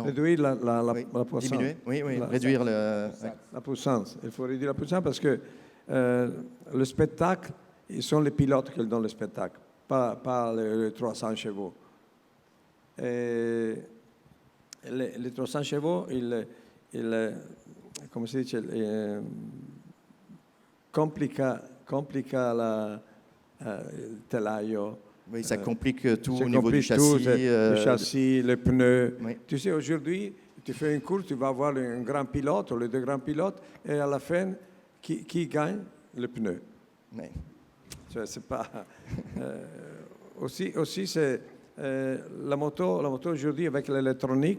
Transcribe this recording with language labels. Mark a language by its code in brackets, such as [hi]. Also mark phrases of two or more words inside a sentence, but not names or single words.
[fr] Réduire la puissance. Diminuer, oui, réduire la puissance. Il faut réduire la puissance parce que le spectacle, ils sont les pilotes qui donnent le spectacle, pas les 300 chevaux. Et les 300 chevaux, [it] come si dice, complica il telaio. [fr] Oui, ça complique tout au niveau du châssis. Le châssis, les pneus. Oui. Tu sais, aujourd'hui, tu fais une course, tu vas avoir un grand pilote ou les deux grands pilotes, et à la fin, qui gagne? Le pneu. Oui. C'est pas... aussi c'est la moto aujourd'hui avec l'électronique.